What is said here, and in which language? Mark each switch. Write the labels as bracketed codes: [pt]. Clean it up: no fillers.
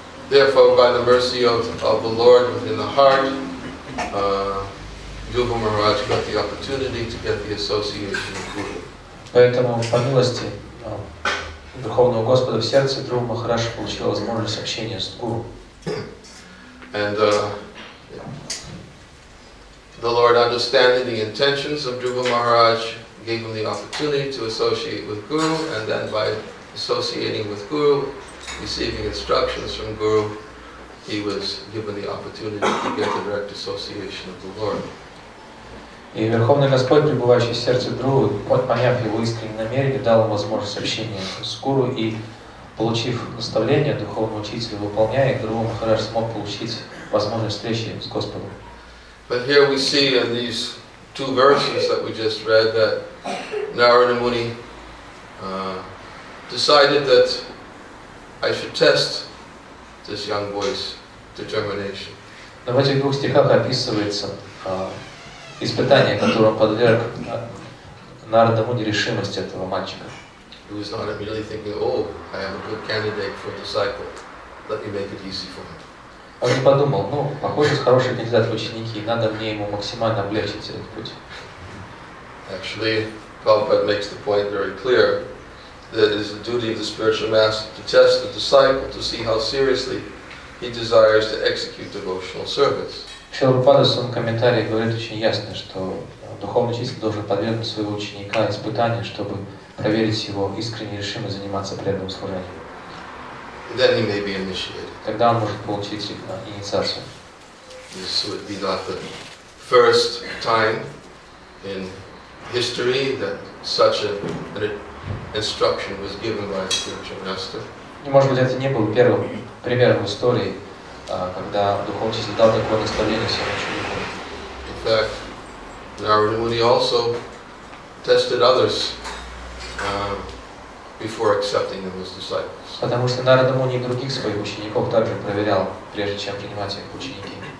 [en] Therefore, by the mercy of the Lord within the heart, Dhruva Maharaj got the opportunity to get the association of Guru. [ru] Поэтому, по милости Верховного Господа в сердце, Дхрува Махарадж получил возможность общения с гуру. [en] And the Lord, understanding the intentions of Dhruva Maharaj, gave him the opportunity to associate with Guru, and then by associating with Guru, receiving instructions from Guru, he was given the opportunity to get the direct association of the Lord. [ru] И Верховный Господь, пребывающий в сердце Дхрувы, поняв его искреннее намерение, дал ему возможность общения с гуру, и, получив наставление духовного учителя, выполняя их, Дхрува Махарадж смог получить возможность встречи с Господом. [en] But here we see in these two verses that we just read that Narada Muni decided that I should test this young boy's determination. [ru] Но в этих двух стихах описывается испытание, которому подверг Нарада Муни решимость этого мальчика. [en] He was not immediately thinking, oh, I have a good candidate for a disciple. Let me make it easy for him. [ru] Он не подумал, ну, похоже, хороший кандидат в ученики, надо мне ему максимально облегчить этот путь. [en] Actually, Prabhupada makes the point very clear that it is the duty of the spiritual master to test the disciple to see how seriously he desires to execute devotional service. [ru] Шрила Прабхупада в своем комментарии говорит очень ясно, что духовный учитель должен подвергнуть своего ученика испытанию, чтобы проверить его искреннюю решимость заниматься преданным служением. [en] Then he may be initiated. [ru] Тогда он может получить инициацию. [en] This would be not the first time in history that such an instruction was given by a spiritual master. [ru] И, может быть, это не был первым примером в истории, когда духовный учитель дал такое наставление своим ученикам. [en] In fact, Narada Muni also tested others before accepting them as disciples. [ru] Потому что Нарада Муни и других своих учеников также проверял, прежде чем принимать их в ученики.